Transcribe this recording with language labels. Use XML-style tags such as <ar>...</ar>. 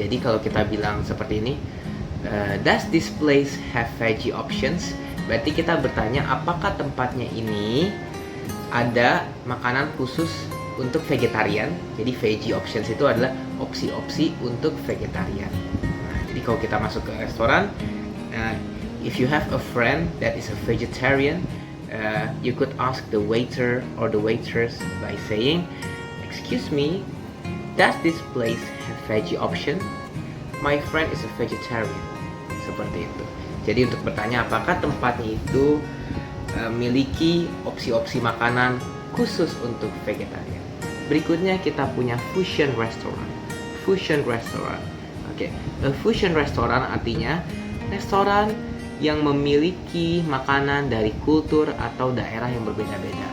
<id>Jadi kalau kita bilang seperti ini,</id> <en>does this place have veggie options?</en> <id>Berarti kita bertanya apakah tempatnya ini ada makanan khusus untuk vegetarian. Jadi veggie options itu adalah opsi-opsi untuk vegetarian. Nah, jadi kalau kita masuk ke restoran,</id> <en>if you have a friend that is a vegetarian, you could ask the waiter or the waitress by saying, "Excuse me, does this place have veggie option? My friend is a vegetarian."</en> <id>Seperti itu. Jadi untuk bertanya apakah tempatnya itu memiliki opsi-opsi makanan khusus untuk vegetarian. Berikutnya kita punya fusion restaurant. Fusion restaurant. Oke, a fusion restaurant artinya restoran yang memiliki makanan dari kultur atau daerah yang berbeda-beda.</id>